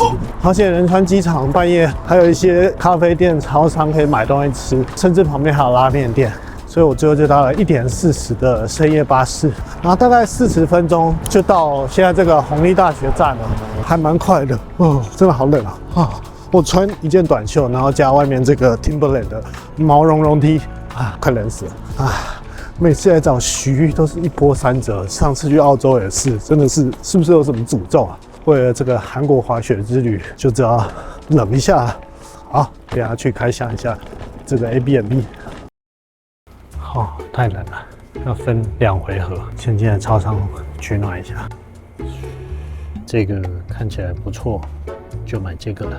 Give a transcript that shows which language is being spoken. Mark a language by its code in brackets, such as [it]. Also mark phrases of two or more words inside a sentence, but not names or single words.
[zh] 而且仁川機場半夜還有一些咖啡店、超商可以買東西吃，甚至旁邊還有拉麵店。所以我最後就搭了1點40的深夜巴士，然後大概40分鐘就到現在這個弘毅大學站了，還蠻快的。哦，真的好冷啊！我穿一件短袖，然後加外面這個 Timberland 的毛茸茸 T， 快冷死了啊！每次來找徐都是1波3折，上次去澳洲也是，真的是不是有什麼詛咒啊？為了這個韓國滑雪之旅，就只要冷一下。好，等下去開箱一下這個 Airbnb。太冷了，要分2回合。先進來超商取暖一下。這個看起來不錯，就買這個了。